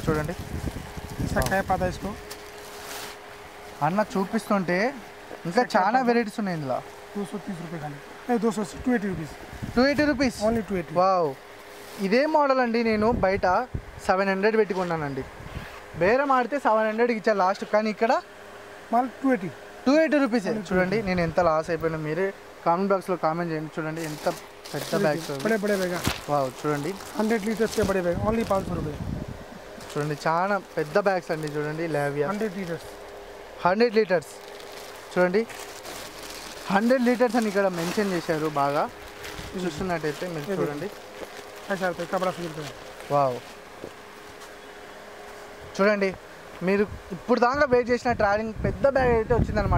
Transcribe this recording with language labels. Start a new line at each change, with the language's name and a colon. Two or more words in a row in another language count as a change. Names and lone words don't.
Telugu: చూడండి इसको అన్న చూపిస్తుంటే ఇంకా చాలా వెరైటీస్ ఉన్నాయి ఇందులో.
Hindi: 230 रुपये खाली. 280 280 रुपीस.
Telugu: 280 రూపీస్. ఓన్లీ 280. వావ్, ఇదే మోడల్ అండి నేను బయట 700 పెట్టుకున్నానండి. బేరం ఆడితే 700కి ఇచ్చాను లాస్ట్, కానీ ఇక్కడ మాల్ 280 రూపీస్. చూడండి నేను ఎంత లాస్ అయిపోయినా మీరే కామెంట్ బాక్స్లో కామెంట్ చేయండి. చూడండి ఎంత పెద్ద బ్యాగ్స్.
Hindi: బడే बैग.
Telugu: వావ్, చూడండి
Hindi: 100 లీటర్స్ के बड़े बैग ओनली 500 रुपये.
Telugu: చూడండి చాలా పెద్ద బ్యాగ్స్ అండి. చూడండి లావియా 100 లీటర్స్. 100 లీటర్స్. చూడండి 100 లీటర్స్ అని ఇక్కడ మెన్షన్ చేశారు. బాగా చూస్తున్నట్టయితే మీరు చూడండి. వావ్, చూడండి మీరు ఇప్పుడు దాకా వెయిట్ చేసిన ట్రావెలింగ్ పెద్ద బ్యాగ్ అయితే వచ్చిందనమాట.